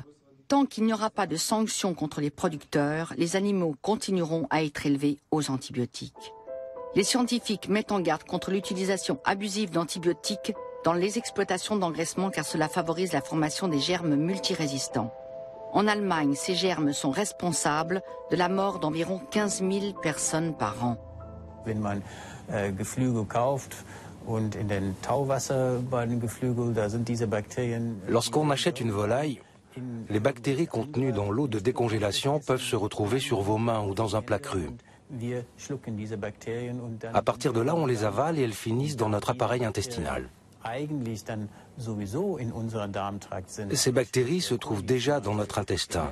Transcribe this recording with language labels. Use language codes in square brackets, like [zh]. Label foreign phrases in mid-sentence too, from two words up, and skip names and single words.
[fr] Tant qu'il n'y aura pas de sanctions contre les producteurs, les animaux continueront à être élevés aux antibiotiques. Les scientifiques mettent en garde contre l'utilisation abusive d'antibiotiques dans les exploitations d'engraissement car cela favorise la formation des germes multirésistants. En Allemagne, ces germes sont responsables de la mort d'environ 15 000 personnes par an. [de] Wenn man Geflügel kauft und in den Tauwasser bei den Geflügel, da sind diese Bakterien. [fr] Lorsqu'on achète une volaille, les bactéries contenues dans l'eau de décongélation peuvent se retrouver sur vos mains ou dans un plat cru. À partir de là, on les avale et elles finissent dans notre appareil intestinal. Ces bactéries se trouvent déjà dans notre intestin.